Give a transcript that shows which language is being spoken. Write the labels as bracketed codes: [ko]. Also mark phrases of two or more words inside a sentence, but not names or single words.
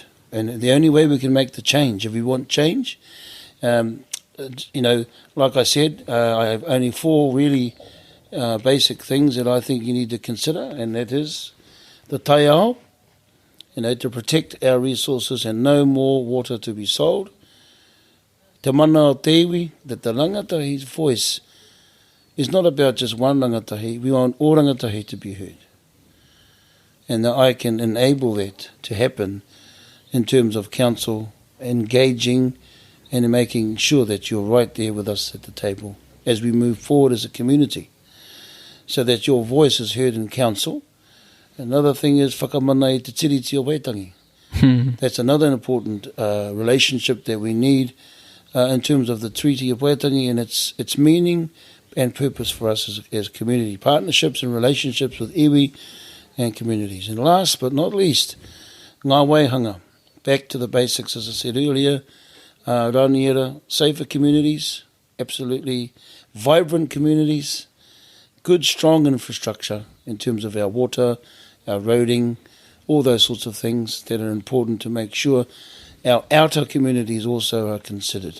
[en] And the only way we can make the change, if we want change, like I said, I have only 4 really basic things that I think you need to consider, and that is the taiao, to protect our resources and no more water to be sold. [mi] Te mana o te iwi, [en] that the rangatahi's voice is not about just one rangatahi. We want all rangatahi to be heard. And that I can enable that to happen in terms of council engaging and making sure that you're right there with us at the table as we move forward as a community, so that your voice is heard in council. Another thing is [mi] whakamana I te tiriti o Waitangi. [en] That's another important relationship that we need in terms of the Treaty of Waitangi and its meaning and purpose for us as community partnerships and relationships with iwi and communities. And last but not least, [mi] ngā waihanga. [en] Back to the basics, as I said earlier, Raniera, safer communities, absolutely vibrant communities, good, strong infrastructure in terms of our water, our roading, all those sorts of things that are important to make sure our outer communities also are considered.